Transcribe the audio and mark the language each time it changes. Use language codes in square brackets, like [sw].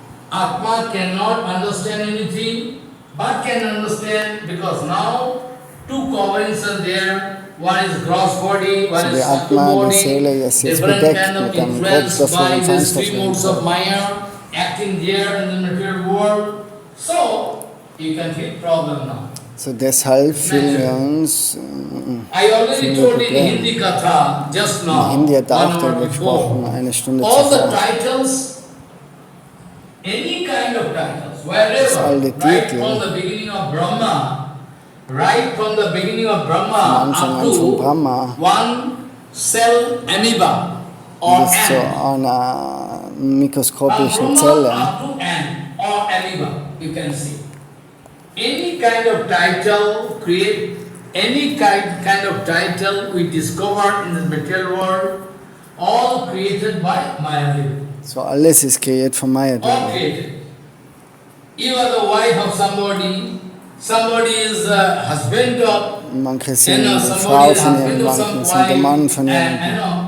[en] Atma cannot understand anything, but can understand because now two coverings are there. One is gross body, one is subtle body. Different kind of influence by these three modes of Maya acting there in the material world. So you can feel problem now. [de] So deshalb fühlen wir uns [en] I already told in Hindi Katha just now. [de] In Hindi hat auch darüber gesprochen, eine Stunde [en] all the [de] zuvor. [en] titles, any kind of titles, wherever, right from the beginning of Brahma, right from the beginning of Brahma up to one cell amoeba or [de] bis zu [en] ant. [de] einer mikroskopischen Zelle. [en] Up to ant or amoeba, you can see. Any kind of title, create any kind of title we discover in the material world, all created by Maya. [de] So alles ist kreiert von Maya. [en] All created. You are the wife of somebody, somebody is a husband of, [de] Manche sind die Frau von jemandem, manche sind der Mann von jemandem.